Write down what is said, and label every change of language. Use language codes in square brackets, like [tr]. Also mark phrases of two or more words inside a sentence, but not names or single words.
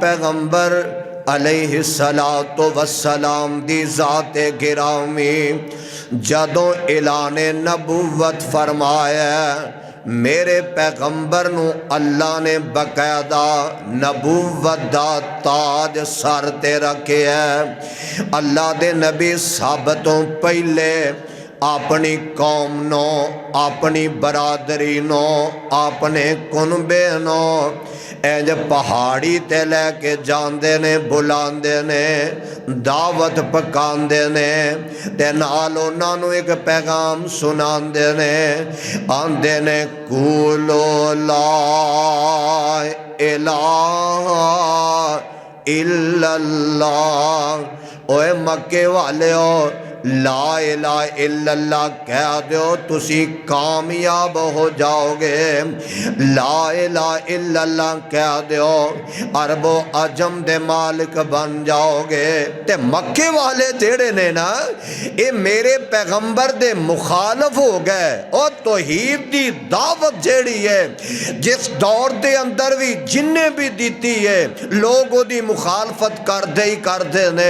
[pa] پیغمبر [ar] علیہ الصلوۃ والسلام [pa] دی ذات گرامی جدوں اعلان نبوت فرمایا، میرے پیغمبر نو اللہ نے باقاعدہ نبوت دا تاج سر تے رکھے ہے۔ اللہ دے نبی سب تو پہلے اپنی قوم نو، اپنی برادری نو، اپنے کنبے نو انج پہاڑی تے لے کے جاندے نے، بلاندے نے، دعوت پکاندے نے، تے نال انہاں نوں ایک پیغام سناندے نے، آندے نے [ar] قولوا لا إله إلا الله. [pa] اوئے مکے والیو, [ar] لا إله إلا الله [pa] کہہ دو، تسی کامیاب ہو جاؤ گے. [ar] لا إله إلا الله [pa] کہہ دو، عرب و عجم دے مالک بن جاؤ گے. تے مکے والے جیڑے نے نا، یہ میرے پیغمبر دے مخالف ہو گئے. اور توحید دی دعوت جیڑی ہے، جس دور دے اندر بھی جنے بھی دتی ہے، لوگ اودی مخالفت کردے ہی کردے نے.